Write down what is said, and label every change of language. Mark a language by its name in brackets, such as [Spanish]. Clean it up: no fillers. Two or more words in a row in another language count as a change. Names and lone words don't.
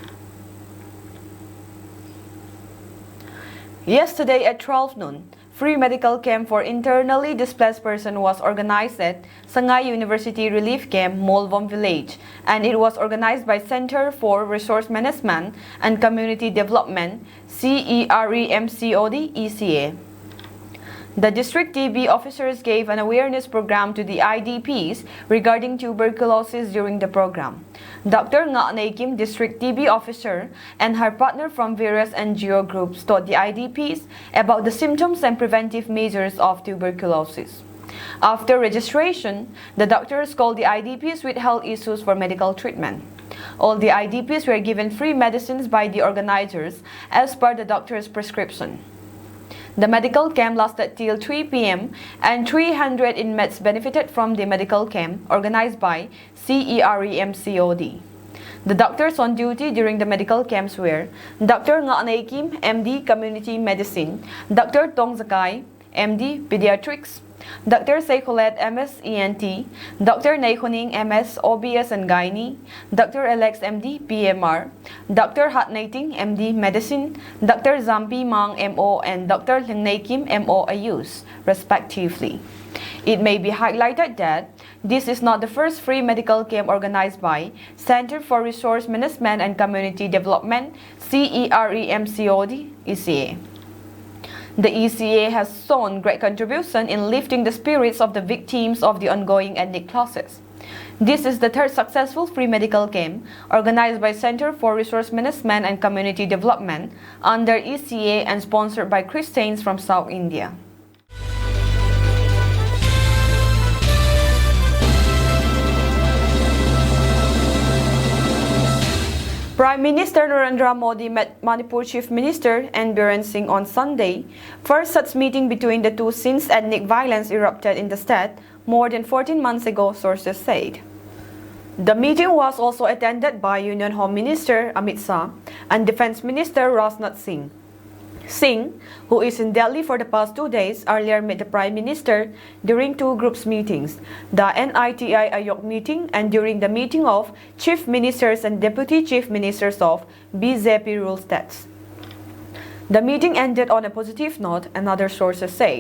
[English] Yesterday at 12 noon, free medical camp for internally displaced persons was organized at Sangay University Relief Camp, Molvom Village, and it was organized by Center for Resource Management and Community Development, CEREMCOD, ECA. The district TB officers gave an awareness program to the IDPs regarding tuberculosis during the program. Dr. Nga Kim, district TB officer, and her partner from various NGO groups taught the IDPs about the symptoms and preventive measures of tuberculosis. After registration, the doctors called the IDPs with health issues for medical treatment. All the IDPs were given free medicines by the organizers as per the doctor's prescription. The medical camp lasted till 3 p.m. and 300 inmates benefited from the medical camp organized by CEREMCOD. The doctors on duty during the medical camps were Dr. Nga Kim, MD, Community Medicine, Dr. Tong Zakai, MD, Pediatrics, Dr. Seikolet, MS, ENT, Dr. Neihuning, MS, OBS and Gynae, Dr. Alex, MD, PMR, Dr. Hatnaiting, MD, Medicine, Dr. Zampi Mang, MO, and Dr. Lengnei Kim, MO, AYUS, respectively. It may be highlighted that this is not the first free medical camp organized by Center for Resource Management and Community Development, CEREMCOD, ECA. The ECA has shown great contribution in lifting the spirits of the victims of the ongoing ethnic clashes. This is the third successful free medical camp organized by Center for Resource Management and Community Development under ECA and sponsored by Christians from South India. Prime Minister Narendra Modi met Manipur Chief Minister N. Biren Singh on Sunday, first such meeting between the two since ethnic violence erupted in the state more than 14 months ago, sources said. The meeting was also attended by Union Home Minister Amit Shah and Defence Minister Rajnath Singh. Singh, who is in Delhi for the past 2 days, earlier met the Prime Minister during two groups meetings, the NITI Ayog meeting and during the meeting of Chief Ministers and Deputy Chief Ministers of BJP ruled states. The meeting ended on a positive note, and other sources said.